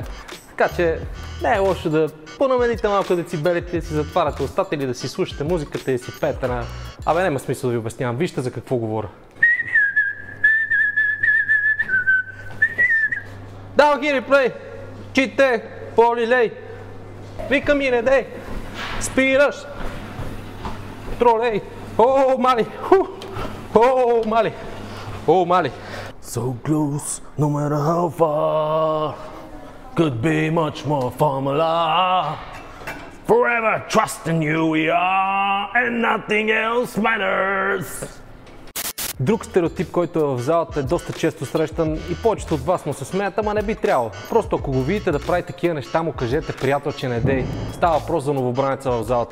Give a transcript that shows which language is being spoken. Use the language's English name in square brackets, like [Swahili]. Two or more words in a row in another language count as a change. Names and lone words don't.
[Bulgarian] Така че не е лошо да понамалите малко децибелите, да си затваряте устата или да си слушате музиката и си пеете на... Абе, няма смисъл да ви обяснявам, вижте за какво говоря. Давай ги реплей! Чите! Полилей! Вика ми не дей! Спираш! Тролей! О, мали! О, мали! О, мали! [English] So close, no matter how far. Could be much more formula. Forever trusting you we are, and nothing else matters. [Bulgarian] Друг стереотип, който е в залата, е доста често срещан и повечето от вас му се смеят, ама не би трябвало. Просто ако го видите да прави такива неща, му кажете: приятел, че не дей. Става въпрос за новобранеца в залата.